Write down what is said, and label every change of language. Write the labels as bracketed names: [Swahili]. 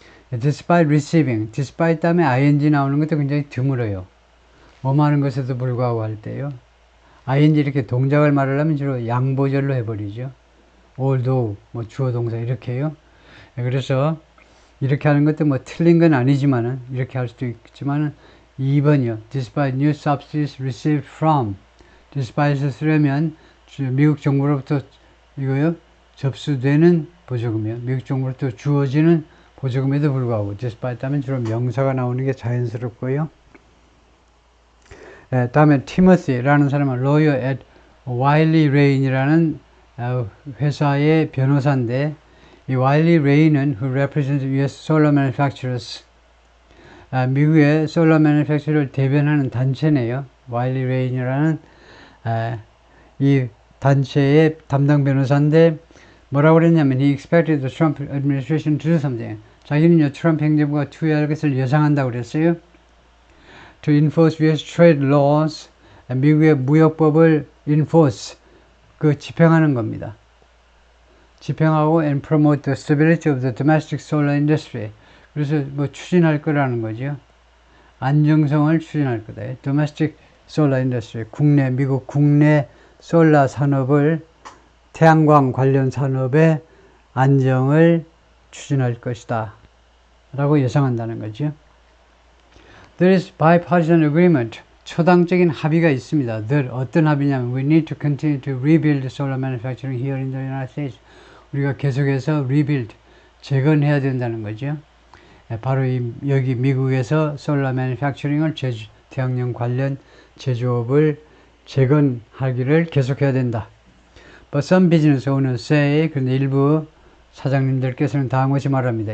[English] despite receiving, [Korean] despite 다음에 ing 나오는 것도 굉장히 드물어요. 뭐뭐 하는 것에도 불구하고 할 때요. ing 이렇게 동작을 말하려면 주로 양보절로 해버리죠. although, 뭐 주어 동사 이렇게요. 그래서 이렇게 하는 것도 뭐 틀린 건 아니지만은 이렇게 할 수도 있지만은 2번이요. [English] despite new subsidies received from, [Korean] despite을 쓰려면 미국 정부로부터 이거요. 접수되는 보조금이요. 미국 정부로부터 주어지는 보조금에도 불구하고 despite 하면 주로 명사가 나오는 게 자연스럽고요. 다음에 티모시라는 사람은 lawyer at Wiley Raine이라는 회사의 변호사인데 이 Wiley Raine은 [English] who represents US solar manufacturers, [Korean] 미국의 solar manufacturer를 대변하는 단체네요. Wiley Raine이라는 이 단체의 담당 변호사인데 뭐라고 그랬냐면 [English] he expected the Trump administration to do something. [Korean] 자기는요 트럼프 행정부가 투여할 것을 예상한다고 그랬어요. [English] To enforce US trade laws, [Korean] 미국의 무역법을 [English] enforce, [Korean] 집행하는 겁니다. 집행하고 [English] and promote the stability of the domestic solar industry. [Korean] 그래서 뭐 추진할 거라는 거죠. 안정성을 추진할 거다. domestic solar industry, 미국 국내 솔라 산업을 태양광 관련 산업의 안정을 추진할 것이다 라고 예상한다는 거죠. [English] There is bipartisan agreement. [Korean] 초당적인 합의가 있습니다. 어떤 합의냐면 [English] we need to continue to rebuild solar manufacturing here in the United States. [Korean] 우리가 계속해서 rebuild, 재건해야 된다는 거죠. 바로 여기 미국에서 solar manufacturing을 태양광 관련 제조업을 재건하기를 계속해야 된다. [English] But some business owners say, [Korean] 그런데 일부 사장님들께서는 다음같이 말합니다.